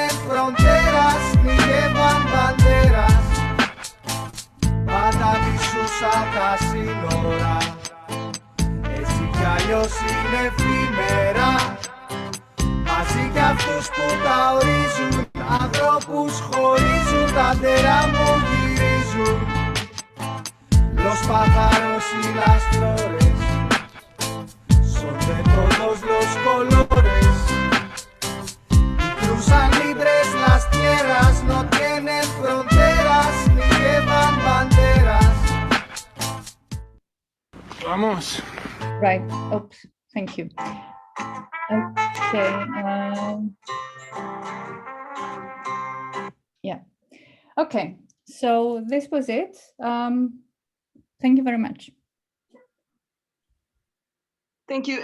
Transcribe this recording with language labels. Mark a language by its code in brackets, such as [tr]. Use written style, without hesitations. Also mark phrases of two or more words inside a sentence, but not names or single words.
[es] fronteras ni llevan banderas. [el] Πάντα μισούσα τα σύνορα. Έτσι κι αλλιώς είναι εφήμερα. Μαζί κι αυτούς που τα ορίζουν, ανθρώπους χωρίζουν, τα τέρα μου γυρίζουν. [es] Los pájaros y las flores son de todos los colores y cruzan libres las tierras, no tienen fronteras ni llevan banderas. Vamos. [en] Right. Oops. Thank you. Okay. Yeah. Okay. So this was it. Thank you very much. Thank you.